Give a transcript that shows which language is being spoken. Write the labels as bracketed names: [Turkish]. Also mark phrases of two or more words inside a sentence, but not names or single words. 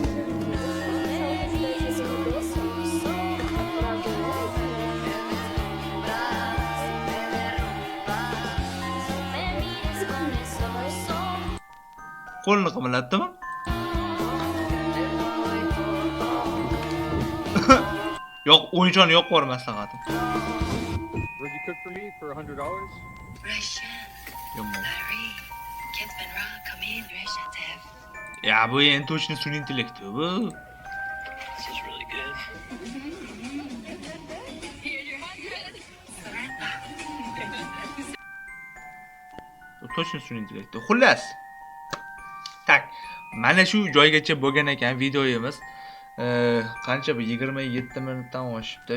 [Uzbek] Qo'lini qimirlatdimi? Yo'q, o'yinchoni yo'q bor maslahatim. [English] Would you cook for me for $100? [Uzbek] Ya bu endi точно sun'iy intellekt bu. [English] This is really good. [Uzbek] Точно sun'iy intellekt. Xullas. Tak, mana shu joygacha bo'lgan ekan videoyimiz. Qancha bu 27 minutdan oshibdi.